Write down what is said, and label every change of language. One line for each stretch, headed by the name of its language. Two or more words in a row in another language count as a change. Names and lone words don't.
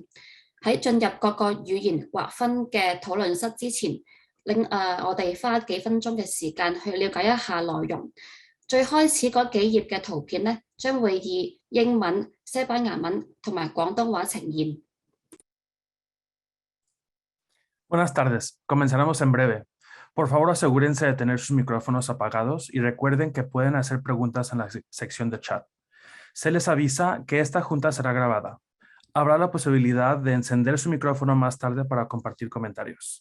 Cantonese: 喺進入各個語言劃分嘅討論室之前，我哋花幾分鐘嘅時間去了解一下內容。最開始嗰幾頁嘅圖片呢，將會以英文、西班牙文同埋廣東話呈現。
Spanish: Buenas tardes, comenzaremos en breve. Por favor, asegúrense de tener sus micrófonos apagados y recuerden que pueden hacer preguntas en la sección de chat. Se les avisa que esta junta será grabada. Habrá la posibilidad de encender su micrófono más tarde para compartir comentarios.